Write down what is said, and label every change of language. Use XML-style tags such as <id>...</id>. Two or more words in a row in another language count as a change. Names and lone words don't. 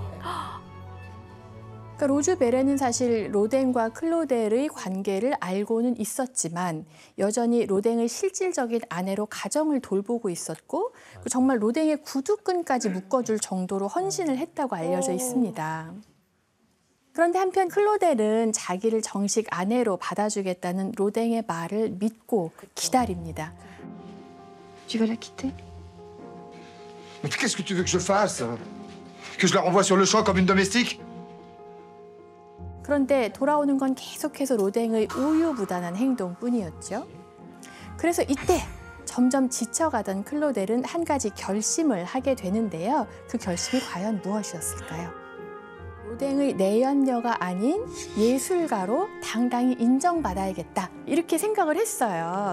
<ko>그러니까 로즈베레는 사실 로댕과 클로델의 관계를 알고는 있었지만 여전히 로댕의 실질적인 아내로 가정을 돌보고 있었고 정말 로댕의 구두끈까지 묶어줄 정도로 헌신을 했다고 알려져 있습니다. 그런데 한편 클로델은 자기를 정식 아내로 받아주겠다는 로댕의 말을 믿고 기다립니다.</ko> <fr>Tu veux la quitter? Mais qu'est-ce que tu veux que je fasse? Que je la renvoie sur le champ comme une domestique?</fr> <ko>그런데 돌아오는 건 계속해서 로댕의 우유부단한 행동뿐이었죠. 그래서 이때 점점 지쳐가던 클로델은 한 가지 결심을 하게 되는데요. 그 결심이 과연 무엇이었을까요? 로댕의 내연녀가 아닌 예술가로 당당히 인정받아야겠다 이렇게 생각을 했어요.</ko>